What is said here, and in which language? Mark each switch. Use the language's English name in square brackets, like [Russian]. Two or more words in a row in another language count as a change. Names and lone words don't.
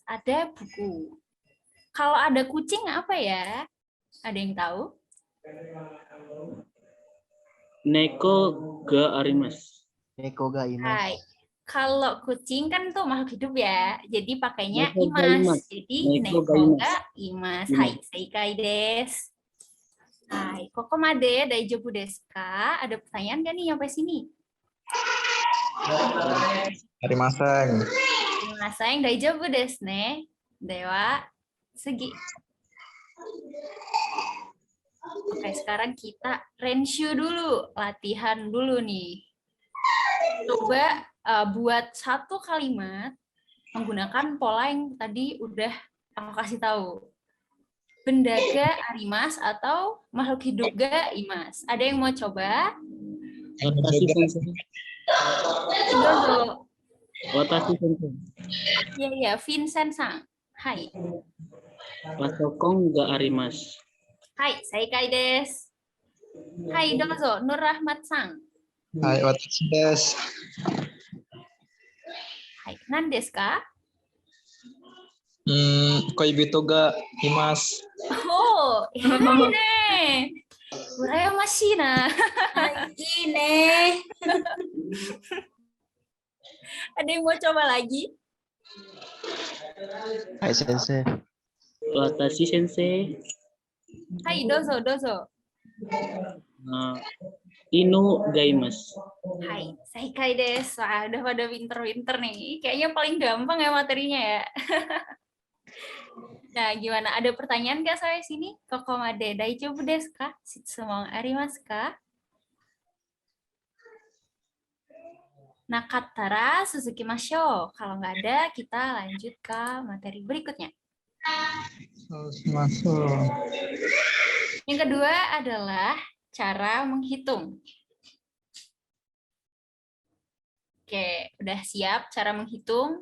[Indonesian] Ada buku. Kalau ada kucing apa ya? Ada yang tahu? [Japanese] 猫 が あります. 猫 が います. Hai. [Indonesian] Kalau kucing kan tuh makhluk hidup ya, jadi pakainya [Japanese] 猫 が います. imas. Jadi 猫 が猫 が います. Hai, Imas. 正解 です。 はい、 ここまで 大丈夫 です か? [Indonesian] Ada pertanyaan nggak nih sampai sini? [Japanese] Arimaseng. Sayang 大丈夫 です ね. では、 次. [Indonesian] Oke, sekarang kita renshu dulu, latihan dulu nih. Coba buat satu kalimat menggunakan pola yang tadi udah aku kasih tahu. Benda [Japanese] が あります [Indonesian] atau makhluk hidup [Japanese] が います. [Indonesian] Ada yang mau coba? [Japanese] 私 先生. Dozo. 私 先生. [Indonesian] Iya, Vincent-san. [Japanese] Hai. パソコン が あります. はい、 正解 です. はい、 どうぞ. Nur Rahmat-san. はい、 私 です. はい、 何 です か? 恋人 が います. [Indonesian] Oh, ini nih. [Japanese] 羨ましい な. [Indonesian] Ini. Ada yang mau coba lagi? [Japanese] はい 先生. 私 先生. はい、 どうぞ、 どうぞ. 犬 が います. はい、 正解 です. [Indonesian] Wah, udah pada pinter-pinter nih. Kayaknya paling gampang ya materinya ya. Nah, gimana? Ada pertanyaan nggak sampai sini? [Japanese] ここまで 大丈夫 です か? 質問 あります か? なかったら 続けましょう. [Indonesian] Kalau nggak ada, kita lanjut ke materi berikutnya. Masuk. Yang kedua adalah cara menghitung. Oke, udah siap cara menghitung?